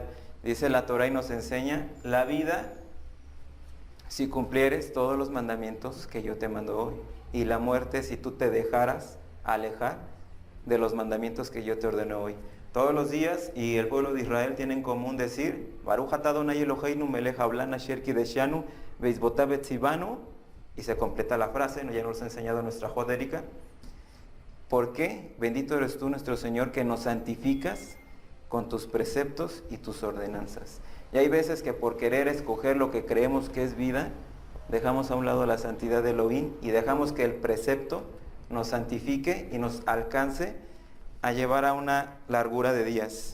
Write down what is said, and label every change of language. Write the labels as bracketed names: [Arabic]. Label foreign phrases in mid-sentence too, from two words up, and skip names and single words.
[Spanish] Dice la Torá y nos enseña: la vida si cumplieres todos los mandamientos que yo te mando hoy, y la muerte si tú te dejaras alejar de los mandamientos que yo te ordeno hoy. Todos los días, y el pueblo de Israel tiene en común decir: [Hebrew] ברוך אתה אדוני אלוהינו מלך העולם אשר קדשנו במצוותיו וציוונו, [Spanish] y se completa la frase, ya nos ha enseñado nuestra Jodérica. ¿Por qué? Bendito eres tú, nuestro Señor, que nos santificas con tus preceptos y tus ordenanzas. Y hay veces que por querer escoger lo que creemos que es vida, dejamos a un lado la santidad de Elohim y dejamos que el precepto nos santifique y nos alcance a llevar a una largura de días.